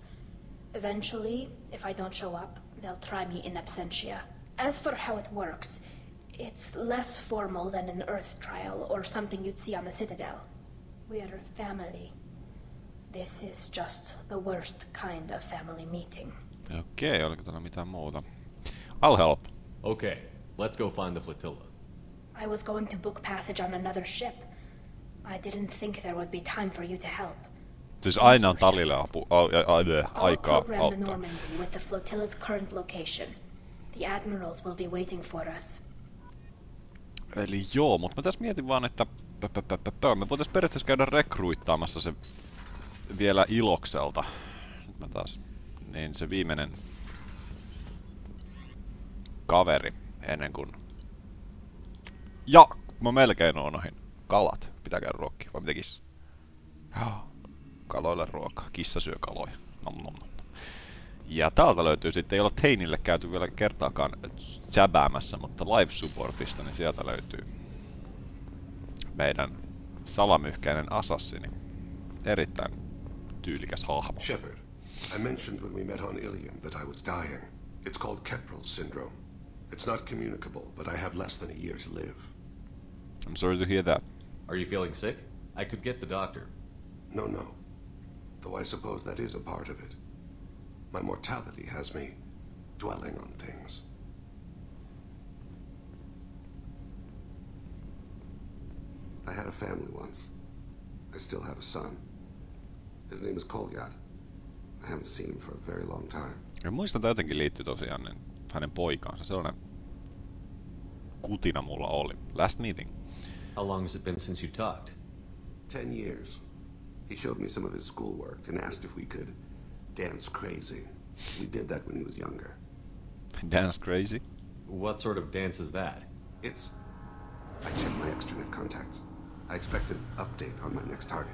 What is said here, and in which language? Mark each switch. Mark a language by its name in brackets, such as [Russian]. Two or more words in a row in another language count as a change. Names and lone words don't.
[English] Eventually, if I don't show up, they'll try me in absentia. As for how it works, it's less formal than an Earth trial or something you'd see on the Citadel. We're family. This is just the worst kind of family meeting. [Finnish] Okei, oliko täällä mitään muuta? [English] I'll help. Okay, let's go find the flotilla. I was going to book passage on another ship. I didn't think there would be time for you to help. [Finnish] Siis aina on Talille [English] I'll [Finnish] aikaa [English] program the [Finnish] auttaa. [English] Normandy with the flotilla's current location. The admirals will be waiting for us. [Finnish] Eli joo, mutta mä tässä mietin vaan, että me voitais periaatteessa käydä rekruittaamassa se vielä ilokselta. Nyt mä taas, niin se viimeinen kaveri ennen kuin... Ja! Mä melkein unohin. Kalat. Pitää käydä ruokkia. Vai mitä kissa? Joo. Kaloille ruokaa. Kissa syö kaloja. Nom nom nom. Ja täältä löytyy sitten, ei olla Teinille käyty vielä kertaakaan jäbäämässä, mutta [English] live supportista, [Finnish] niin sieltä löytyy meidän salamyhkäinen assassini. Erittäin tyylikäs hahmo. [English] Shepard, I mentioned when we met on Ilium that I was dying. It's called Keprel syndrome. It's not communicable, but I have less than a year to live. I'm sorry to hear that. Are you feeling sick? I could get the doctor. No. Though I suppose that is a part of it. My mortality has me dwelling on things. I had a family once. I still have a son. His name is Kolyat. I haven't seen him for a very long time. [Finnish] Ja muistan, että jotenkin liittyy tosiaan niin hänen poikaansa. Sellainen kutina mulla oli. [English] Last meeting. How long has it been since you talked? 10 years. He showed me some of his schoolwork and asked if we could dance crazy. We did that when he was younger. Dance crazy? What sort of dance is that? It's... I checked my extranet contacts. I expect an update on my next target.